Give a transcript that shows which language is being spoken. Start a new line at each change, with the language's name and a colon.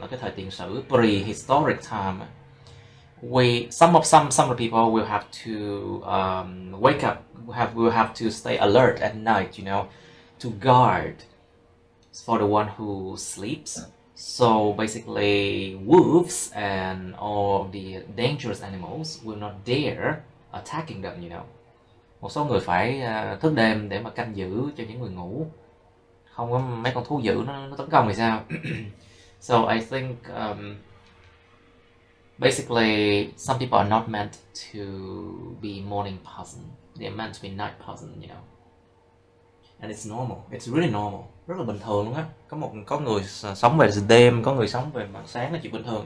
Vietnamese: Ở cái thời tiền sử
English: prehistoric time, some of the people will have to wake up. Will have to stay alert at night. You know, to guard for the one who sleeps. So basically, wolves and all the dangerous animals will not dare attacking them. You know,
Vietnamese: một số người phải thức đêm để mà canh giữ cho những người ngủ. Không có mấy con thú dữ nó tấn công thì sao?
English: So I think basically some people are not meant to be morning person. They're meant to be night person. You know. And it's normal. It's really normal.
Vietnamese: Rất là bình thường luôn á. Có người sống về đêm, có người sống về mặt sáng là chuyện bình thường.